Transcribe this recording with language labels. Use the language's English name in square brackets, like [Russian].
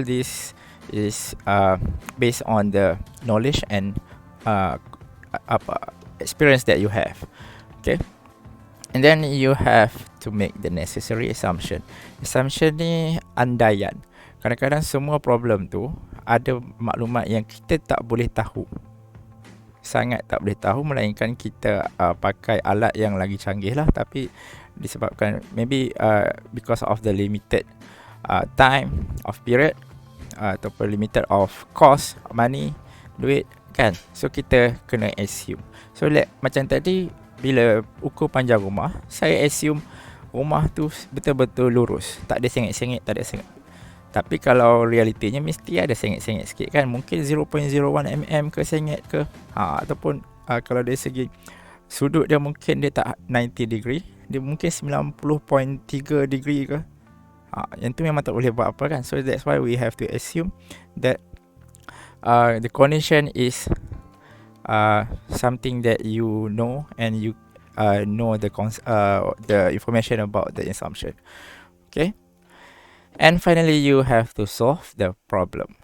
[English] This is based on the knowledge and experience that you have. Okay, and then you have to make the necessary assumption. [Malay] Assumption ni andaian. Kadang-kadang semua problem tu ada maklumat yang kita tak boleh tahu, sangat tak boleh tahu, melainkan kita pakai alat yang lagi canggih lah. Tapi disebabkan [English] maybe because of the limited time of period, [Malay] ataupun [English] limited of cost, money, [Malay] duit kan, [English] so [Malay] kita kena [English] assume. [Malay] So macam tadi, bila ukur panjang rumah, saya assume rumah tu betul-betul lurus, tak ada sengit-sengit, tak ada sengit. Tapi kalau realitinya mesti ada sengit-sengit sikit kan, mungkin 0.01 mm ke sengit ke, ataupun kalau dari segi sudut dia mungkin dia tak 90 degree, dia mungkin 90.3 degree ke. Yang tu memang tak boleh buat apa kan. [English] So that's why we have to assume that the condition is something that you know, and you know the information about the assumption. Okay, and finally you have to solve the problem.